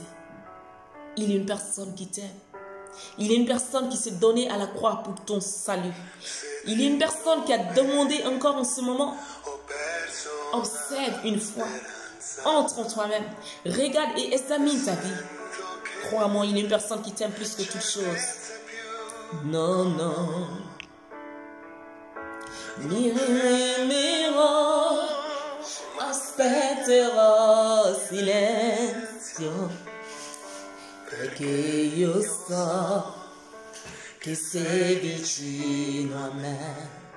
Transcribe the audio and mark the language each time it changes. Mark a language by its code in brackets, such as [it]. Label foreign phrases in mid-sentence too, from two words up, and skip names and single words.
[fr] Il y a une personne qui t'aime. Il y a une personne qui s'est donnée à la croix pour ton salut. Il y a une personne qui a demandé encore en ce moment. Observe une fois. Entre en toi-même. Regarde et examine ta vie. Crois-moi, il y a une personne qui t'aime plus que toute chose. Non, non. [it] Miro, aspetterò silenzio. Perché io so che sei vicino a me.